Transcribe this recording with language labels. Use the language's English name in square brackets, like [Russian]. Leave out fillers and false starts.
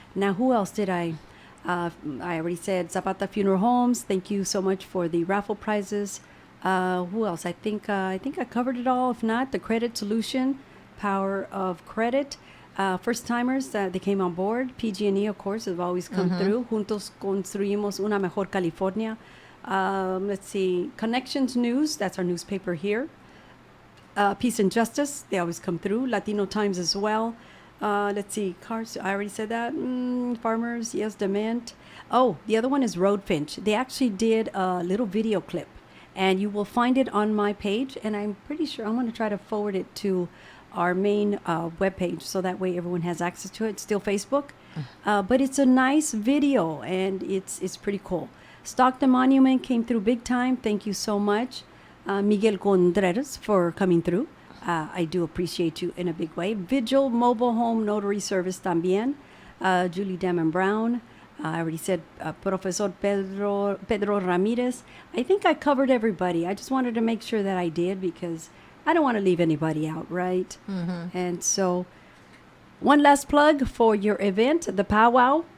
[English] Now, who else did I already said Zapata Funeral Homes. Thank you so much for the raffle prizes. Who else? I think I covered it all. If not, the Credit Solution, Power of Credit. First timers, they came on board. PG&E, of course, have always come through. [Spanish] Juntos construimos una mejor California. [English] Let's see, Connections News, that's our newspaper here. Peace and Justice, they always come through. Latino Times as well. Let's see, Cars, I already said that. Farmers, yes, Dement. Oh, the other one is Road Finch. They actually did a little video clip, and you will find it on my page, and I'm pretty sure I'm going to try to forward it to our main webpage, so that way everyone has access to it. It's still Facebook, but it's a nice video, and it's pretty cool. Stckn Monument came through big time. Thank you so much, Miguel Contreras, for coming through. I do appreciate you in a big way. Vigil Mobile Home Notary Service [Spanish] también. [English] Julie Damon Brown. I already said Professor Pedro Ramirez. I think I covered everybody. I just wanted to make sure that I did, because I don't want to leave anybody out, right? And so, one last plug for your event, the powwow.